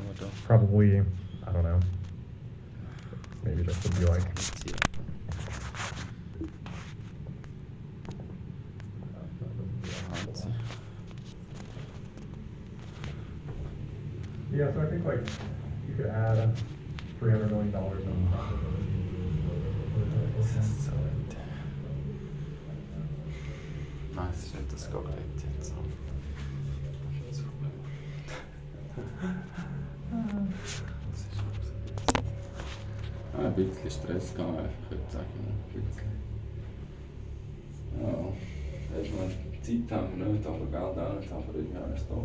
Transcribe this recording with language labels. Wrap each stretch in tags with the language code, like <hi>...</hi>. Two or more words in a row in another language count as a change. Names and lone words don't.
<en>Probably, I don't know, maybe this would be like yeah, so I think like you could add $300 million in profitability. Nice,</en> <sv>det ska gå rätt så.</sv> <de>Ein bisschen Stress kann man einfach heute sagen. Ein bisschen. Ja, erstmal Zeit haben wir nicht, aber Geld auch nicht, aber irgendwie haben wir es doch.</de>